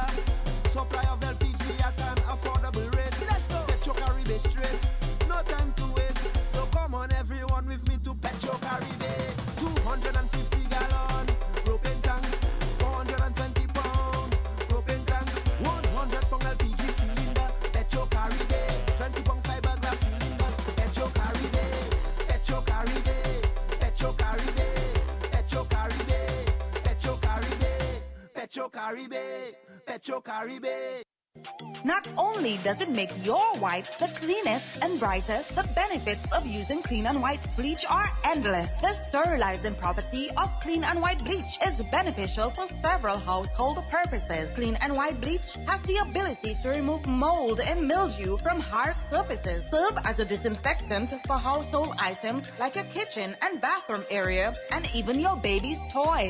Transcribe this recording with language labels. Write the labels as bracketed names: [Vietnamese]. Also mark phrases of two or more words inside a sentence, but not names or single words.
[English] Supply of LPG at an affordable rate. Let's go. Petro Caribe straight. No time to waste. So come on everyone with me to Petro Caribe. 250 gallon propane tank. 420 pound propane tank. 100 pound LPG cylinder. Petro Caribe. 20 pound fiberglass cylinder. Petro Caribe. Petro Caribe. Petro Caribe. Petro Caribe. Petro Caribe. Petro Caribe. Petro Caribe. Not only does it make your white the cleanest and brightest, the benefits of using Clean and White bleach are endless. The sterilizing property of Clean and White bleach is beneficial for several household purposes. Clean and White bleach has the ability to remove mold and mildew from hard surfaces, serve as a disinfectant for household items like your kitchen and bathroom area, and even your baby's toys.